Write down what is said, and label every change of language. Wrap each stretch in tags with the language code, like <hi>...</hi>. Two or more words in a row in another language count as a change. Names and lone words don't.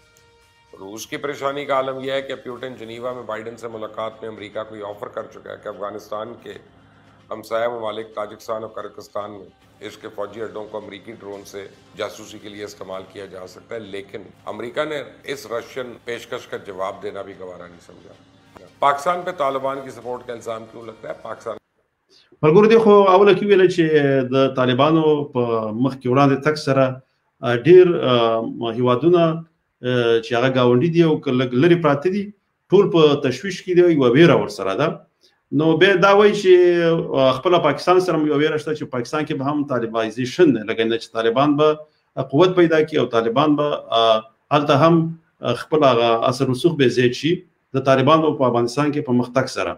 <ur>روس کی پریشانی کا عالم یہ ہے کہ پیوٹن جنیوا میں بائیڈن سے ملاقات میں امریکہ کو یہ آفر کر چکا ہے کہ افغانستان کے ہمسایہ ممالک تاجکستان اور کرغزستان میں اس کے فوجی اڈوں کو امریکی ڈرون سے جاسوسی کے لیے استعمال کیا جا سکتا ہے. لیکن امریکہ نے اس رشین پیشکش کا جواب دینا بھی گوارا نہیں سمجھا. پاکستان پہ طالبان کی سپورٹ کا الزام کیوں لگتا ہے? पाकिस्तान</ur> <ps>ملګرو دې خو اوله کې ویل چې د طالبانو په مخ کې وړاندې تک سره ډېر هیوادونه چې هغه ګاونډي دي او لږ لرې پراته دي، ټول په تشویش کې دي، یوه ویره ورسره ده. نو بیا دا وایي چې خپله پاکستان سره یوه ویره شته چې پاکستان کې به هم طالبانایزیشن لګوي، چې طالبان به قوت پیدا کړي او طالبان به هلته هم خپل هغه اثر رسوخ به زیات شي د طالبانو په افغانستان کې په مخ تګ سره.</ps>